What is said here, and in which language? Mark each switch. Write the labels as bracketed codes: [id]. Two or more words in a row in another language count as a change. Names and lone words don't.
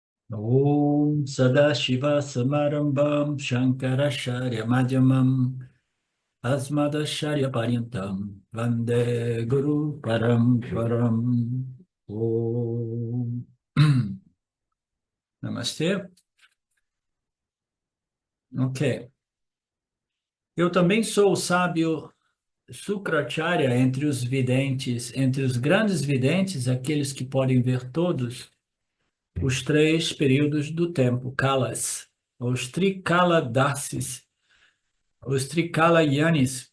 [sa] ॐ सदाशिव समारम्भं शङ्कराचार्य मध्यमं अस्मदाचार्य पर्यन्तं वन्दे गुरु परम्परम्. ॐ नमस्ते. [pt] Ok. Eu também sou o sábio Sukracharya entre os videntes, entre os grandes videntes, aqueles que podem ver todos os três períodos do tempo, Kalas, os Trikaladasis, os Trikalayanis.